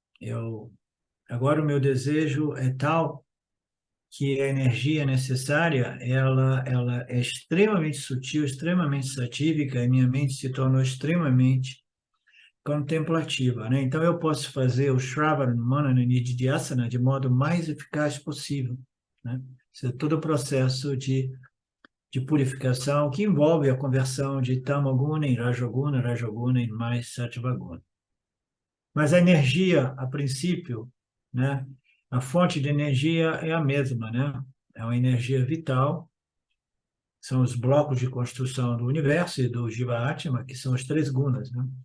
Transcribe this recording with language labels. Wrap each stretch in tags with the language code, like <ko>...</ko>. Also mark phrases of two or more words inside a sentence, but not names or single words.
<pt>Agora o meu desejo é tal que a energia necessária, ela é extremamente sutil, extremamente satívica, e minha mente se tornou extremamente contemplativa, né? Então, eu posso fazer o Shravana, Manana e Nididhyasana de modo mais eficaz possível, né? Isso é todo o processo de purificação que envolve a conversão de tamoguna em rajoguna, rajoguna em mais sattvaguna. Mas a energia, a princípio, né, a fonte de energia é a mesma, né? É uma energia vital, são os blocos de construção do universo e do Jiva-Atma, que são os três gunas, né?</pt>